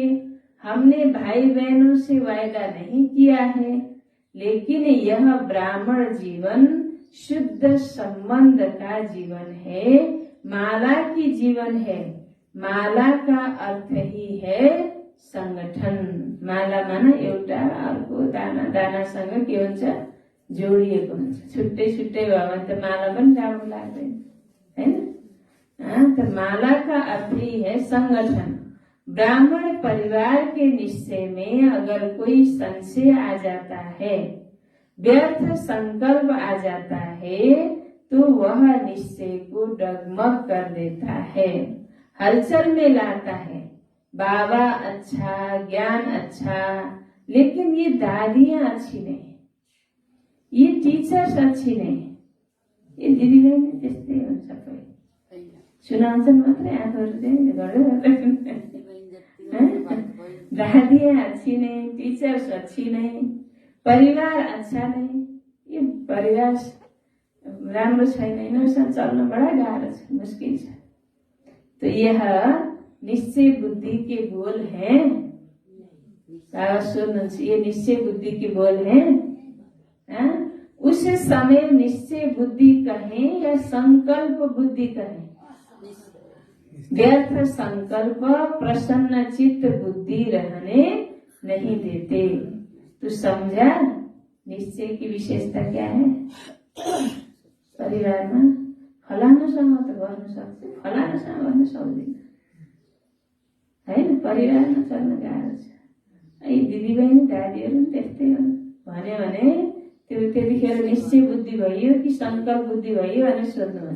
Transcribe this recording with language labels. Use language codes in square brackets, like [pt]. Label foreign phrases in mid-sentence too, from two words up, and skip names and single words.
[hi] हमने भाई बहनों से वायदा नहीं किया है, लेकिन यह ब्राह्मण जीवन शुद्ध संबंध का जीवन है, माला की जीवन है। माला का अर्थ ही है संगठन। [ne] माला माना एउटा अर्को दानासँग के हुन्छ, जोडिएको हुन्छ। छुट्टै छुट्टै भयो भने त माला पनि राम्रो लाग्दैन, हैन? [hi] तो माला का अर्थ ही है संगठन। ब्राह्मण परिवार के निश्चय में अगर कोई संशय आ जाता है, व्यर्थ संकल्प आ जाता है, तो वह निश्चय को डगमग कर देता है, हलचल में लाता है। बाबा अच्छा, ज्ञान अच्छा, लेकिन ये दादियां अच्छी नहीं, ये टीचर्स अच्छी नहीं, ये [ne] दिदीबहिनी त्यस्तै हुन्छ। सबै सुनाउँछन् मात्रै, आफूहरू [hi] दादियां अच्छी नहीं, टीचर्स अच्छी नहीं, परिवार अच्छा नहीं। [ne] ये परिवार राम्रो छैन, यिनीहरूसँग चल्न बडा गाह्रो छ, मुस्किल छ। [hi] तो यह निश्चय बुद्धि के बोल हैं। [ne] बाबा सोध्नुहुन्छ, [hi] ये निश्चय बुद्धि के बोल हैं। उस समय निश्चय बुद्धि कहें या संकल्प बुद्धि कहें? व्यर्थ संकल्प प्रसन्न चित्त बुद्धि रहने नहीं देते। तो समझा निश्चय की विशेषता क्या है? [ne] परिवारमा फलानुसँग त गर्न सक्छ, फलानुसँग गर्न सक्दैन, हैन? परिवारमा चल्न गाह्रो छ। यी दिदीबहिनी दादीहरू पनि त्यस्तै हो भन्यो भने त्यो त्यतिखेर निश्चय बुद्धि भइयो कि संकल्प बुद्धि भइयो भनेर सोध्नुहोस्।